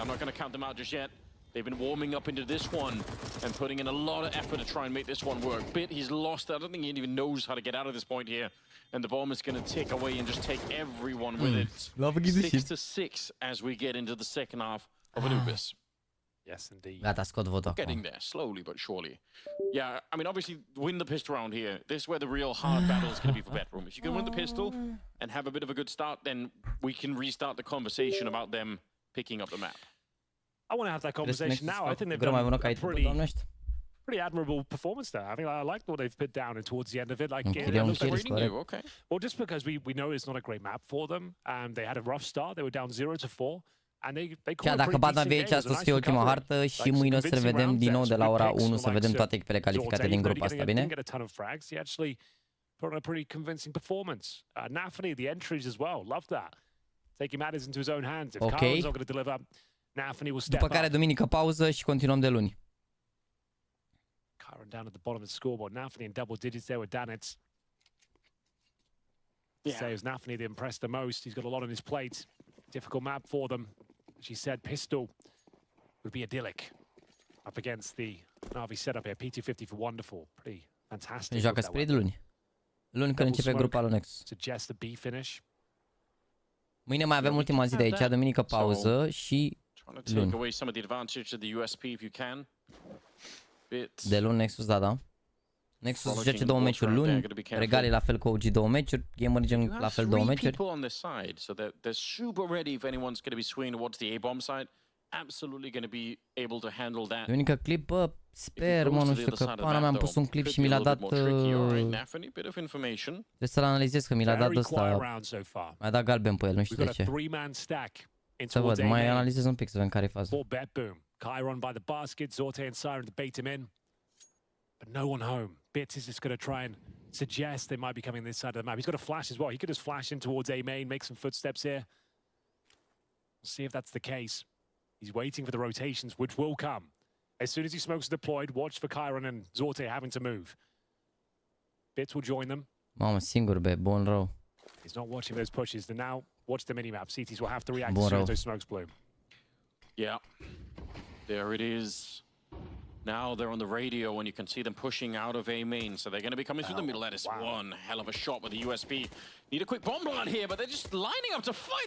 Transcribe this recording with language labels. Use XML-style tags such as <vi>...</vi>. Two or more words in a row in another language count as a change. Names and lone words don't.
<en>I'm not going to count them out just yet. They've been warming up into this one and putting in a lot of effort to try and make this one work. Bit, he's lost. I don't think he even knows how to get out of this point here. And the bomb is going to tick away and just take everyone with it. 6-6 as we get into the second half of Anubis. Yes, indeed.</en> <ro>Gata, scot votul</ro> <en>Getting there, slowly but surely. Yeah, I mean, obviously, win the pistol round here. This is where the real hard battle is going to be for Bedroom. If you can win the pistol and have a bit of a good start, then we can restart the conversation about them picking up the map. I want to have that conversation now. I think they've done a pretty admirable performance there. I mean, I like what they've put down and towards the end of it. Like, it looks like okay. Well, just because we know it's not a great map for them, and they had a rough start. They were down 0-4.</en> <ro>Chiar dacă bat NaVi aici, asta o să fie ultima hartă și mâine o să le vedem din nou de la ora 1 să vedem toate echipele calificate din grupul ăsta, bine?</ro> <en>Put on a pretty convincing performance. NaVi, the entries as well, love that. Taking matters into his own hands. If Kyron's not going to deliver, NaVi will step up.</en> <ro>După care duminică pauză și continuăm de luni.</ro> <en>Kyron down at the bottom of the scoreboard. NaVi in double digits there with Danitz. Says NaVi that impressed the most. He's got a lot on his plate. Difficult map for them. She said pistol would be idyllic up against the NaVi setup here. P250 for Wonderful. Pretty fantastic.</en> <ro>Joacă Spirit luni. Luni când începe grupa lui Nexus. Suggest the B finish. Mâine mai avem ultima zi de aici, duminică pauză și luni. De luni Nexus, da. Nexus joace 2 meciuri luni, Regali la fel cu OG 2 meciuri, Gamer Gen la fel 2 meciuri. Duminică clip, bă, sper, mă, nu știu, că pana mea am pus un clip și mi l-a dat... Trebuie să-l analizez, că mi l-a dat ăsta, mi-a dat galben pe el, nu știu de ce. Să văd, mai analizez un pic să vedem care e faza.</ro> <en>Kyron by the basket, Zorte and Siren to bait him in. But no one home. Bits is just going to try and suggest they might be coming this side of the map. He's got a flash as well. He could just flash in towards A main, make some footsteps here. We'll see if that's the case. He's waiting for the rotations, which will come. As soon as he smokes deployed, watch for Kyron and Zorte having to move. Bits will join them.</en> <ro>Mamă, singur, be, bun rău.</ro> <en>He's not watching those pushes. Then now, watch the minimap. CTs will have to react as soon as those smokes bloom. Yeah. There it is. Now they're on the radio and you can see them pushing out of A main. So they're going to be coming through the middle. That is one hell of a shot with the USB. Need a quick bomb plant here, but they're just lining up to fight.</en>